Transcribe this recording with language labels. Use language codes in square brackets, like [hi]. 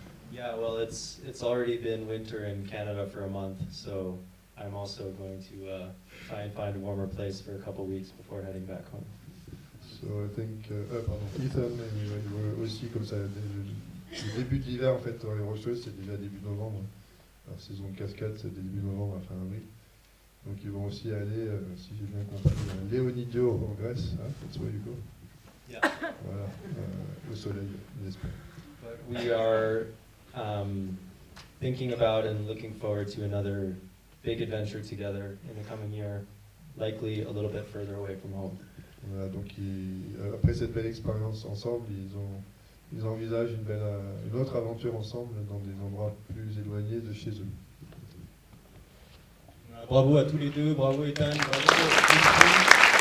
[en] Yeah, well, it's already been winter in Canada for a month, so I'm also going to try and find a warmer place for a couple weeks before heading back home. So I think, [fr] Ethan, aussi comme ça, le début de l'hiver en fait dans les Rocheuses, c'est déjà début novembre. La saison de cascade, c'est début novembre à fin avril. Donc ils vont aussi aller, si j'ai bien compris, à Leonidio en Grèce, [en] that's where you go. Yeah. [fr] Voilà, au soleil, j'espère. [en] We are thinking about and looking forward to another big adventure together in the coming year, likely a little bit further away from home. [fr] Voilà, donc après cette belle expérience ensemble, ils envisagent une autre aventure ensemble dans des endroits plus éloignés de chez eux. Bravo à tous les deux, bravo Ethan, bravo.